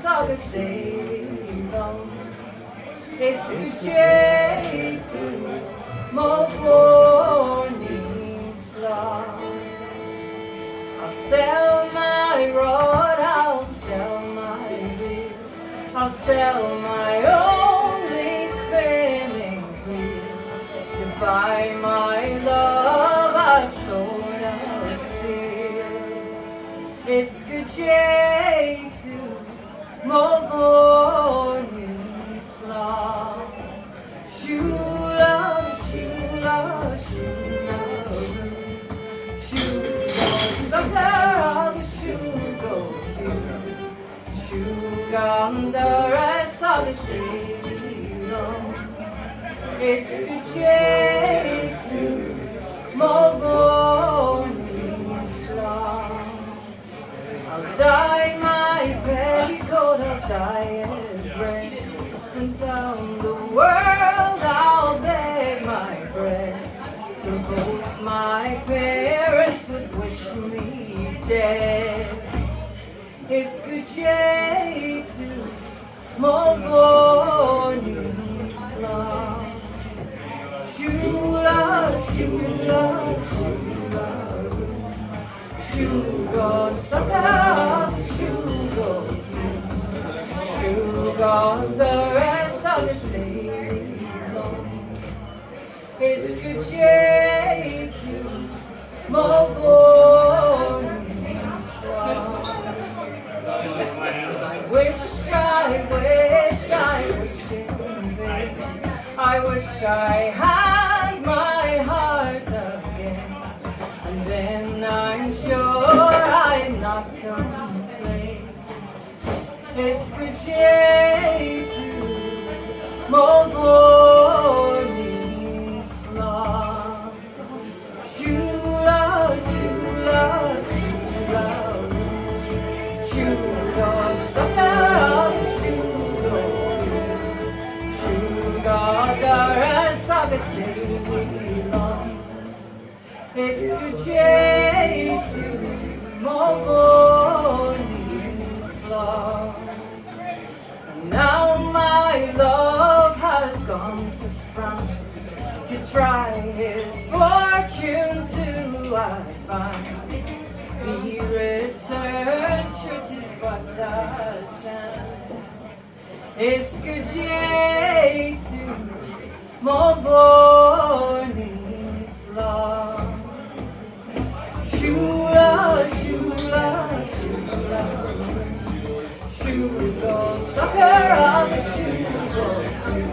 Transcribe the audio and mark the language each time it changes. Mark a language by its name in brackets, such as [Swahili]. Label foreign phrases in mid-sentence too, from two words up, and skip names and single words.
[Irish] agus éalaigh. Is go dé tú má mhuirnín slán. [English] I'll sell my rod, I'll sell my reel, I'll sell my only spinning wheel to buy my love a sword of steel. [Irish] Is go dé tú má mhuirnín slán. Siúil, siúil, siúil, siúil go socar agus siúil go ciúin. Siúil go doras agus éalaigh. Is go dé tú má mhuirnín slán. [English] I'll dye my petticoat, I'll dye it red, and down the world I'll beg my bread, till both my parents would wish me dead. [Irish] Is go dé tú má mhuirnín slán. Siúil, siúil, siúil, siúil go socar agus siúil go ciúin. Siúil go doras agus éalaigh. Is go dé tú má mhuirnín slán. [English] I wish it in vain. I wish I had my heart again, and then I'm sure I'd not complain. [Irish] Is go dé tú má mhuirnín slán. Siúil, siúil, siúil, siúil go socar agus siúil go ciúin. Siúil go doras agus éalaigh. Is go dé tú má mhuirnín slán. [English] Now my love has gone to France to try his fortune to advance. He returned, sure 'tis but a chance. [Irish] Is go dé tú má mhuirnín slán. Siúil, siúil, siúil, siúil go socar agus siúil go ciúin.